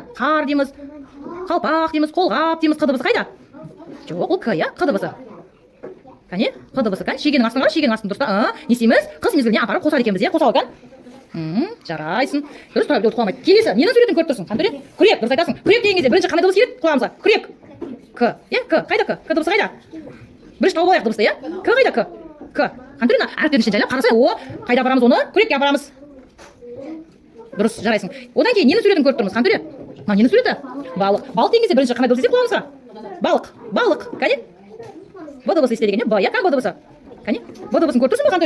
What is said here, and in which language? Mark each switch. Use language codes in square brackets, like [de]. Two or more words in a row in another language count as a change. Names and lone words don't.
[kk] Қар дейміз, қалпақ дейміз, қолғап дейміз. Қ дыбысы қайда? Жоқ, ол К, иә? Қ дыбысы. Кәне? Қ дыбысы кән? Шегенің астына, шегенің астын дұрыс та. Не істейміз? Қыс мезгіліне апарып қосады екенбіз, иә? Қоса ал кән? Жарайсың. Дұрыс, тұра білді құламайды. Келесі, ненің суретін көріп тұрсың, Қантөре? Күрек, дұрыс айтасың. Күрек деген кезде бірінші қандай дыбыс келеді құлағымызға? Күрек. К, иә? К, қайда К? К дыбысы қайда? Бірінші тауып алайық дыбысты, иә? К қайда К? К. Қантөре, әріптердің ішіне жайлап қарасай, о, қайда апарамыз оны? Күрекке апарамыз. Дұрыс, жарайсың. Одан кейін ненің суретін көріп тұрмыз, Қантөре? Ненің суреті? Балық. Балық деген кезде бірінші қандай дыбыс естеді құлағымызға? Балық, кәне? Б дыбысы естеді екен, Б, иә? Кән Б дыбысы? Кәне? Б дыбысын көріп тұрсың ба, Қантөре?